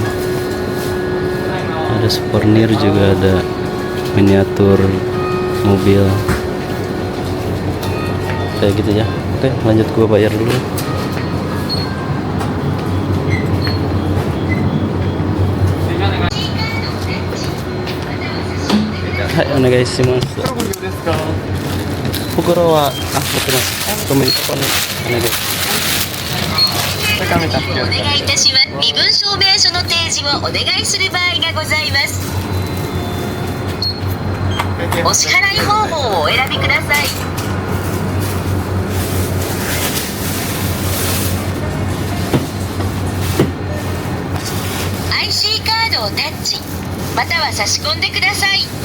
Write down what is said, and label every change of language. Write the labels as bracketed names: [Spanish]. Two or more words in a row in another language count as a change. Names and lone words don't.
[Indonesian] Ada souvenir juga, ada miniatur mobil kayak gitu ya. Oke, lanjut gua bayar dulu. [Japanese] Hai, onegaishimasu. Fukuro wa komentar onegai. お願いいたします。身分証明書の提示をお願いする場合がございます。お支払い方法をお選びください。IC カードをタッチ、または差し込んでください。